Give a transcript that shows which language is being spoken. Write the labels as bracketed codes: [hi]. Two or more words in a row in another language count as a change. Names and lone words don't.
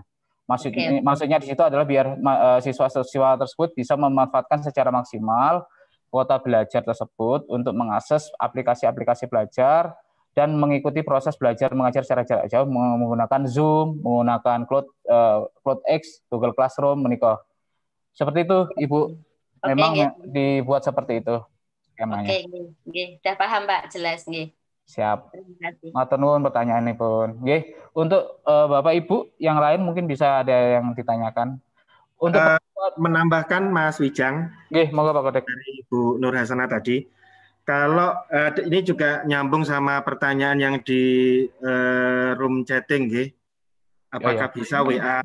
[id] Maksudnya di situ adalah biar siswa-siswa tersebut bisa memanfaatkan secara maksimal kuota belajar tersebut untuk mengakses aplikasi-aplikasi belajar dan mengikuti proses belajar mengajar secara jarak jauh menggunakan Zoom, menggunakan CloudX, Google Classroom, menikah. Seperti itu, Ibu. Memang dibuat seperti itu skemanya. Sudah paham Pak, jelas nggih. Siap. [jv] Matur nuwun pertanyaanipun. [id] Nggih, untuk Bapak Ibu yang lain mungkin bisa ada yang ditanyakan. Untuk menambahkan Mas Wijang, monggo Pak Kodek. Dari Ibu Nur Hasanah tadi, kalau ini juga nyambung sama pertanyaan yang di room chatting, apakah bisa WA?